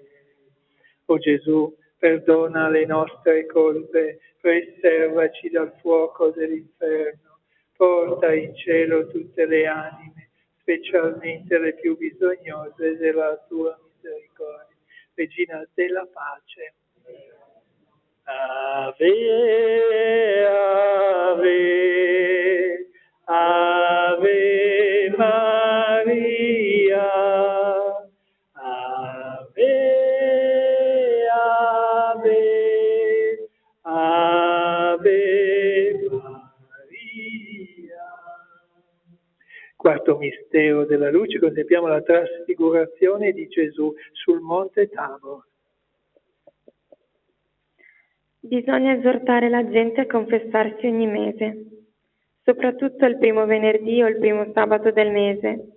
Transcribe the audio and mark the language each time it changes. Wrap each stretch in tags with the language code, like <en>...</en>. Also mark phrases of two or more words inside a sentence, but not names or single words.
<it>O Gesù, perdona le nostre colpe, preservaci dal fuoco dell'inferno, porta in cielo tutte le anime, specialmente le più bisognose della tua misericordia. Regina della pace. Ave, Ave, Ave Maria, Ave, Ave, Ave Maria. Quarto mistero della luce, contempliamo la trasfigurazione di Gesù sul monte Tabor. Bisogna esortare la gente a confessarsi ogni mese, soprattutto il primo venerdì o il primo sabato del mese.</it>